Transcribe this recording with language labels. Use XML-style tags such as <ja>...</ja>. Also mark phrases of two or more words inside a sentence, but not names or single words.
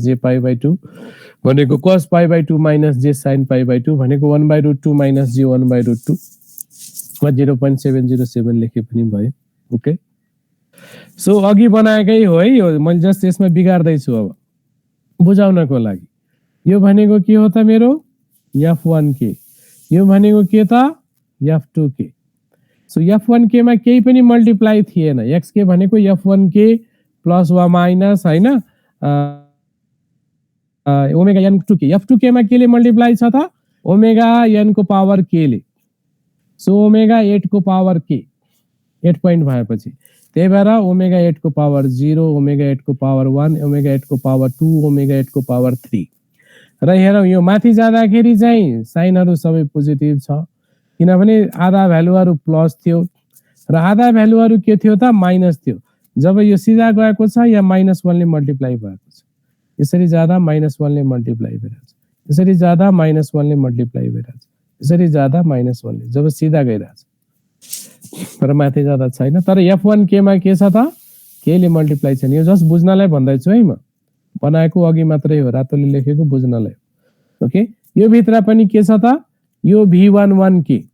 <en>j pi by 2</en> <ne>भनेको</ne> <en>cos pi by 2 minus j sin pi by 2</en> <ne>भनेको</ne> <en>1 by root 2 minus j 1 by root 2</en> <ne>मा 0.707 लेखे पनि भयो</ne> <en>ok so</en> <ne>अघि बनाएकै हो है यो मैले जस्ट यसमा बिगार्दै छु अब बुझाउनको लागि यो भनेको के हो त मेरो f1k यो भनेको के त f2k सो f1k मा केही पनि मल्टिप्लाई थिएन xk भनेको f1k प्लस वा माइनस हैन ओमेगा n2k f2k मा केले मल्टिप्लाई छ त ओमेगा n को पावर k ले सो ओमेगा 8 को पावर k 8 पोइन्ट भएपछि त्यही भएर ओमेगा 8 को पावर 0 ओमेगा 8 को पावर 1 ओमेगा 8 को पावर 2 ओमेगा 8 को पावर 3 र हेरौँ यो माथि जाँदाखेरि चाहिँ साइनहरु सबै पोजिटिभ छ किनभने आधा भ्यालुहरु प्लस थियो र आधा भ्यालुहरु के थियो त माइनस थियो जब यो सिधा गएको छ या -1 ले मल्टिप्लाई भएको छ यसरी जाँदा -1 ले मल्टिप्लाई भइरहेछ यसरी जाँदा -1 ले मल्टिप्लाई भइरहेछ यसरी जाँदा -1 ले जब सिधा गइरहेछ तर माथि जाँदा छैन तर f1k मा के छ त k ले मल्टिप्लाई छैन यो जस्ट बुझ्नलाई भन्दै छु है म बनाएको अघि मात्रै हो रातोले लेखेको बुझ्नलाई ओके यो भित्र पनि के छ त यो v11k</ne>